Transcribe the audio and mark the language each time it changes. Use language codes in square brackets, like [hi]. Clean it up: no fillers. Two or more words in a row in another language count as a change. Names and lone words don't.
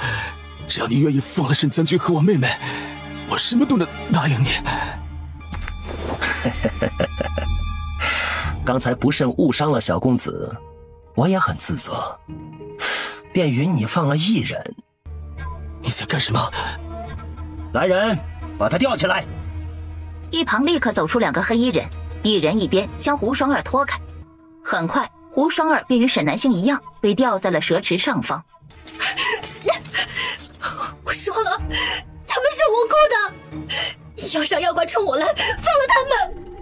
[zh] 只要你願意放了沈將軍和我妹妹，我什麼都能答應你。剛才不慎誤傷了小公子，我也很自責，便允你放了1人。你想幹什麼？來人，把他吊起來！一旁立刻走出2個黑衣人，一人一邊將胡雙兒拖開。很快，胡雙兒便與沈南星一樣，被吊在了蛇池上方。我說了，他們是無辜的，要殺妖怪衝我來，放了他們。